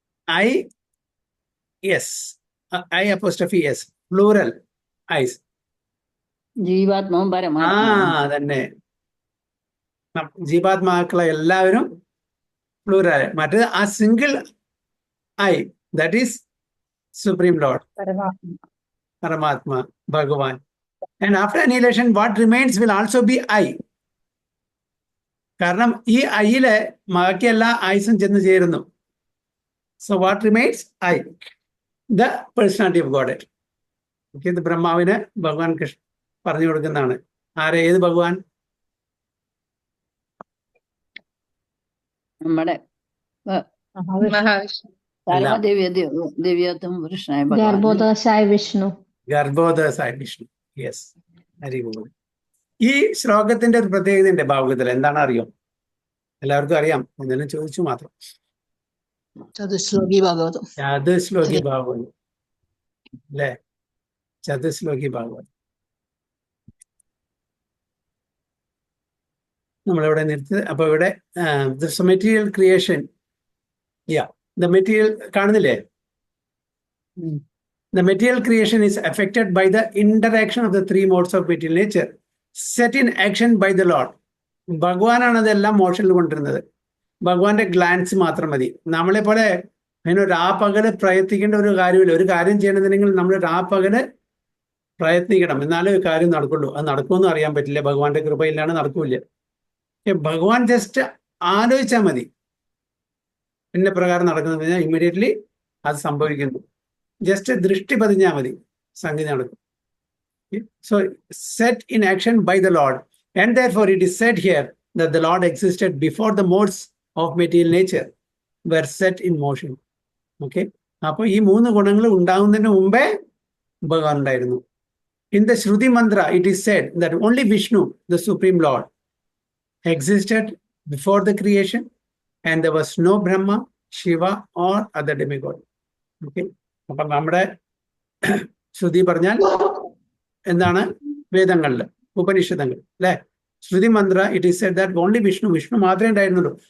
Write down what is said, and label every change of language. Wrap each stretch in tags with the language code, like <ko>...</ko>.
<en>I yes, I apostrophe yes, plural I's.</en> <ml>ജീവാത്മാവും ആ പരമാത്മാവും. തന്നെ. ജീവാത്മാക്കളെ എല്ലാവരും പ്ലൂറൽ. മറ്റേത് ആ</ml> <en>single I, that is supreme Lord,</en> <ml>പരമാത്മ പരമാത്മ, ഭഗവാൻ.</ml> <en>And after annihilation, what remains will also be I.</en> <ml>കാരണം ഈ ഐയില് ബാക്കി എല്ലാ ഐസും ചെന്ന് ചേരുന്നു.</ml> <en>So what remains I, the personality of God.</en> <ml>ഇത് ബ്രഹ്മാവിന് ഭഗവാൻ കൃഷ്ണ പറഞ്ഞു കൊടുക്കുന്നതാണ്. ആരെ? ഏത് ഭഗവാൻ? നമ്മുടെ മഹാവിഷ്ണു. ദിവ്യത്വം പുരുഷനായ ഭഗവാൻ. ഗർഭോദയശായ വിഷ്ണു. ഗർഭോദയസായ വിഷ്ണു. Yes, Hari ball. ഈ ശ്ലോകത്തിന്റെ ഒരു പ്രത്യേകതയുണ്ട് ഭാഗവതത്തിൽ. എന്താണ് അറിയോ? എല്ലാവർക്കും അറിയാം, എന്തെങ്കിലും ചോദിച്ചു മാത്രം. ചതുശ്ലോകി ഭാഗവതം. ചതുശ്ലോകി ഭാഗവതം അല്ലേ? ചതുശ്ലോകി ഭാഗവതം നമ്മളിവിടെ നിർത്തി. അപ്പൊ ഇവിടെ മെറ്റീരിയൽ ക്രിയേഷൻ, ദ മെറ്റീരിയൽ കാണുന്നില്ലേ? The material creation is affected by the interaction of the three modes of material nature set in action by the Lord. ഭഗവാനാണ് അതെല്ലാം മോഷനിൽ കൊണ്ടിരുന്നത്. ഭഗവാന്റെ ഗ്ലാൻസ് മാത്രം മതി. നമ്മളെ പോലെ അതിന് രാപ്പകല് പ്രയത്നിക്കേണ്ട ഒരു കാര്യമില്ല. ഒരു കാര്യം ചെയ്യണമെന്നുണ്ടെങ്കിൽ നമ്മൾ രാപ്പകല് പ്രയത്നിക്കണം, എന്നാലേ ഒരു കാര്യം നടക്കുള്ളൂ. അത് നടക്കുമെന്ന് അറിയാൻ പറ്റില്ല, ഭഗവാന്റെ കൃപയിലാണ് നടക്കൂല. ഭഗവാൻ ജസ്റ്റ് ആലോചിച്ചാൽ മതി ഇന്ന പ്രകാരം നടക്കുന്നത് കഴിഞ്ഞാൽ ഇമ്മീഡിയറ്റ്ലി അത് സംഭവിക്കുന്നു. ജസ്റ്റ് ദൃഷ്ടി പതിഞ്ഞാൽ മതി, സംഗതി നടക്കും.</ml> <en>So set in action by the Lord, and therefore it is said here that the Lord existed before the modes of material nature were set in motion.</en> <ml>Okay, അപ്പോൾ ഈ മൂന്ന് ഗുണങ്ങൾ ഉണ്ടാകുന്നതിന് മുമ്പേ ഭഗവാൻ ഉണ്ടായിരുന്നു.</ml> <en>In the Shruti mantra it is said that only Vishnu, the supreme Lord, existed before the creation and there was no Brahma, Shiva or other demigod.</en> <ml>Okay, അപ്പം നമ്മുടെ ശ്രുതി പറഞ്ഞാൽ എന്താണ്? വേദങ്ങളിൽ, ഉപനിഷദങ്ങൾ അല്ലെ? ശ്രുതി മന്ത്ര</ml> <en>it is said that only Vishnu,</en> <ml>Vishnu മാത്രമേ ഉണ്ടായിരുന്നുള്ളൂ.</ml>